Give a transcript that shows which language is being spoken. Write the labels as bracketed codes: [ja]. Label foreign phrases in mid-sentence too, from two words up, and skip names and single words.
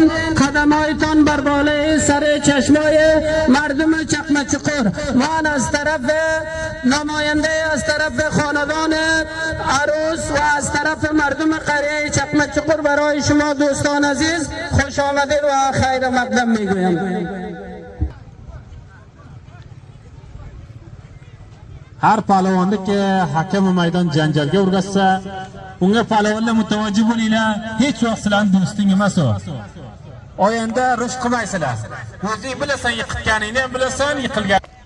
[fa] قدم هایتان بر بالای سر چشمای مردم چقمچقر. من از طرف نماینده، از طرف خاندان عروس و از طرف مردم قریه چقمچقر برای شما دوستان عزیز خوش آمدید و خیر مقدم میگویم. [uz] Har palvonni ki hakem maydon janjalga urg'azsa, unga palvonlar mutavajjih bo'linglar, hech vaqt sizlarning do'sting emas u. Oyanda rush qilmaysizlar. O'zing bilasan, yiqitganingni ham bilasan, yiqilgan.